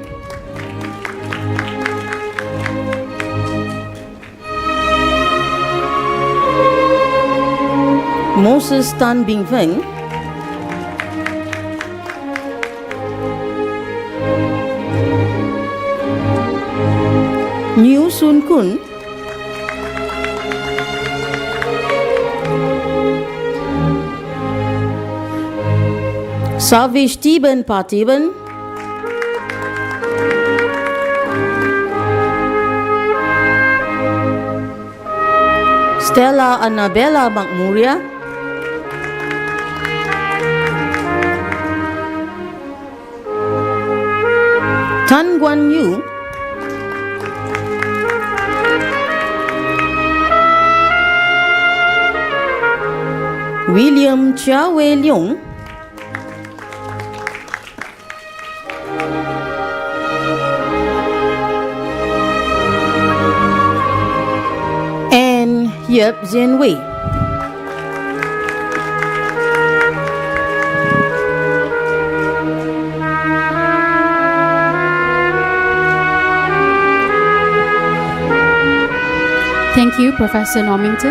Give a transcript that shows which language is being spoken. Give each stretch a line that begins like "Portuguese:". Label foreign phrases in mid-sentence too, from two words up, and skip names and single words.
English: Moses Tan Bing Feng, New Sun Kun, Savish Tiban Patiban, Stella Annabella Magmuria, Tan Guan Yu, William Chia Wei Leong, and Yep Zhen Wei. Thank you, Professor Normington.